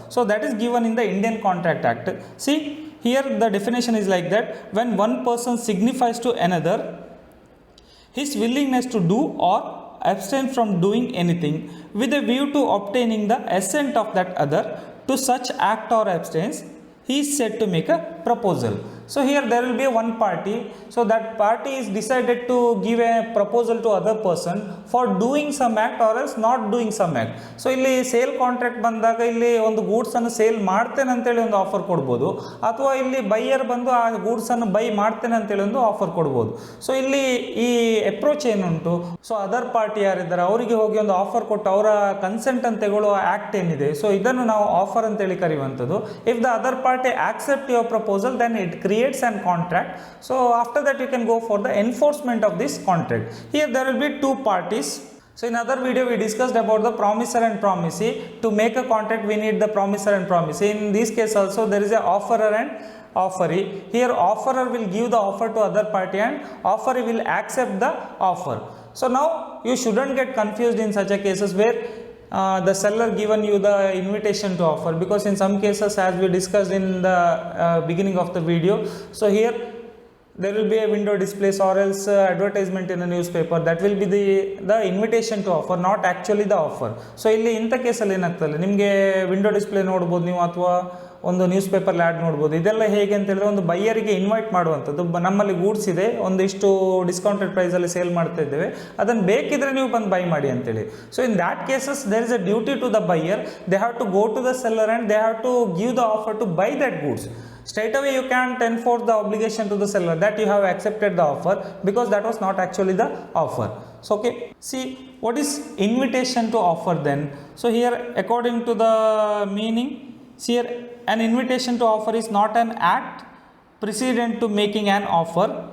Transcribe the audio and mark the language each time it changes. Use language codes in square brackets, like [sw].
[en] So that is given in the Indian Contract Act. See, here the definition is like that: when one person signifies to another his willingness to do or abstain from doing anything with a view to obtaining the assent of that other to such act or abstain, he is said to make a proposal. So here there will be one party, so that party is decided to give a proposal to other person for doing some act or else not doing some act. [kn] So ಇಲ್ಲಿ sale contract ಬಂದಾಗ ಇಲ್ಲಿ ಒಂದು ಗೂಡ್ಸನ್ನು sale ಮಾಡ್ತೇನೆ ಅಂತೇಳಿ ಒಂದು offer ಕೊಡ್ಬೋದು, ಅಥವಾ ಇಲ್ಲಿ ಬೈಯರ್ ಬಂದು ಆ ಗೂಡ್ಸನ್ನು ಬೈ ಮಾಡ್ತೇನೆ ಅಂತೇಳಿ ಒಂದು ಆಫರ್ ಕೊಡ್ಬೋದು. ಸೊ ಇಲ್ಲಿ ಈ ಅಪ್ರೋಚ್ ಏನುಂಟು, ಸೊ ಅದರ್ ಪಾರ್ಟಿ ಯಾರಿದ್ದಾರೆ ಅವರಿಗೆ ಹೋಗಿ ಒಂದು ಆಫರ್ ಕೊಟ್ಟು ಅವರ ಕನ್ಸೆಂಟ್ ಅಂತ ತಗೊಳ್ಳೋ ಆ್ಯಕ್ಟ್ ಏನಿದೆ, ಸೊ ಇದನ್ನು ನಾವು ಆಫರ್ ಅಂತೇಳಿ ಕರೆಯುವಂಥದ್ದು. [en] If the other party accept your proposal, then it creates an contract. So after that you can go for the enforcement of this contract. Here there will be two parties. So in other video we discussed about the promisor and promisee. To make a contract we need the promisor and promisee. In this case also there is a offerer and offeree. Here offerer will give the offer to other party and offeree will accept the offer. So now you shouldn't get confused in such a cases where the seller given you the invitation to offer, because in some cases, as we discussed in the beginning of the video, so here there will be a window displays or else advertisement in a newspaper, that will be the invitation to offer, not actually the offer. [kn] So ಇಲ್ಲಿ ಇಂಥ ಕೇಸಲ್ಲಿ ಏನಾಗ್ತದೆ, ನಿಮಗೆ window display ನೋಡ್ಬೋದು ನೀವು, ಅಥವಾ ಒಂದು news paper add ನೋಡ್ಬೋದು. ಇದೆಲ್ಲ ಹೇಗೆ ಅಂತ ಹೇಳಿದ್ರೆ ಒಂದು ಬೈಯರಿಗೆ ಇನ್ವೈಟ್ ಮಾಡುವಂಥದ್ದು. ನಮ್ಮಲ್ಲಿ ಗೂಡ್ಸ್ ಇದೆ, ಒಂದಿಷ್ಟು ಡಿಸ್ಕೌಂಟೆಡ್ ಪ್ರೈಸಲ್ಲಿ ಸೇಲ್ ಮಾಡ್ತಾ ಇದ್ದೇವೆ, ಅದನ್ನು ಬೇಕಿದ್ರೆ ನೀವು ಬಂದು ಬೈ ಮಾಡಿ ಅಂತೇಳಿ. [en] So in that cases there is a duty to the buyer, they have to go to the seller and they have to give the offer to buy that goods. Straight away you can't enforce the obligation to the seller that you have accepted the offer, because that was not actually the offer. So okay, see what is invitation to offer then. So here according to the meaning, see here, an invitation to offer is not an act precedent to making an offer.